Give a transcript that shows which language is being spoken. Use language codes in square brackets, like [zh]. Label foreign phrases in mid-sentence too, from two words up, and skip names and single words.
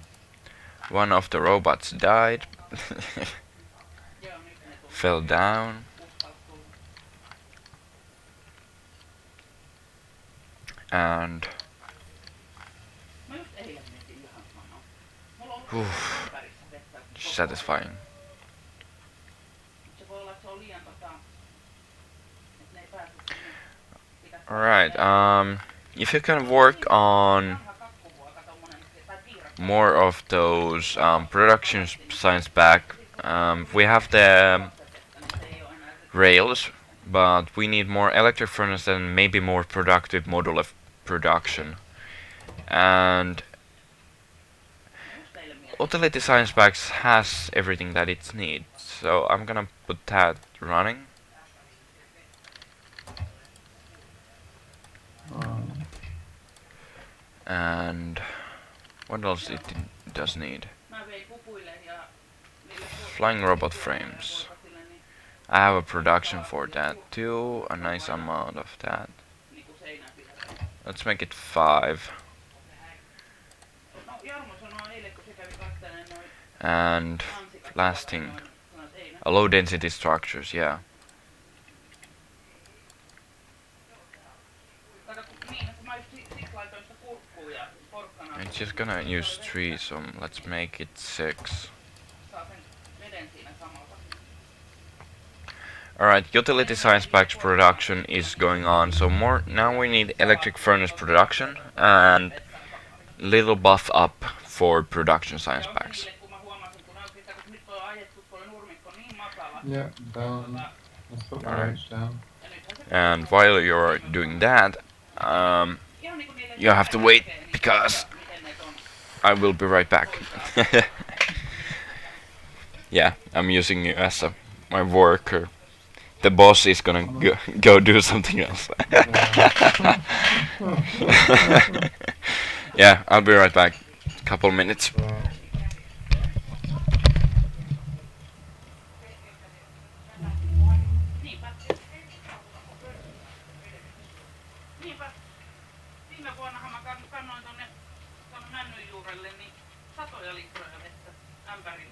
[en] One of the robots died. Fell down. And Uff, [fi] ympärissä vettä koko ajan. [en] satisfying. [fi] Se voi olla, että se on liian että ne ei pääse sinne. Pitäisi [en] Alright, if you can work on [fi] vanha kakkuvuoka tommonen, tai piirakka. [en] more of those production science back, we have the rails, but we need more electric furnace and maybe more productive module of production. And utility science packs has everything that it needs, so I'm gonna put that running. And what else it does need? [fi] Mä vein pupuille ja [en] Flying robot frames. I have a production for that too, a nice amount of that. [fi] niinku seinän viereen. [en] Let's make it 5. [fi] No Jarmo sanoi eilen, kun se kävi katteleen noin [en] And [fi] mansikat. [en] last thing, [fi] Sanoi, että ei [en] a low density structures, yeah. [fi] kato, kun niin, että mä just siksi laitoin sitä kurkkuu ja porkkanaa. [en] It's just gonna use 3, so let's make it 6. [fi] Saa sen veden siinä samalla. [en] Alright, utility science packs production is going on, so more now we need electric furnace production and little buff up for production science packs. [fi] Kun mä huomasin, kun näytin, että kun nyt on ajettu tuo nurmikko niin matala. [en] Yeah, down. Let's put my Alright. range down. [fi] Ja nythän se [en] And while you're doing that, [fi] ihan niinku niille [en] you have to wait [fi] näkee, niin [en] because [fi] miten ne on. [en] I will be right back. Yeah, I'm using you as my worker. The boss is gonna go do something else. Yeah, I'll be right back. Couple minutes. [fi] Niinpä. Niinpä. Viime vuonnahan mä kannoin tonne männyn juurelle niin satoja litroja vettä ämpärin.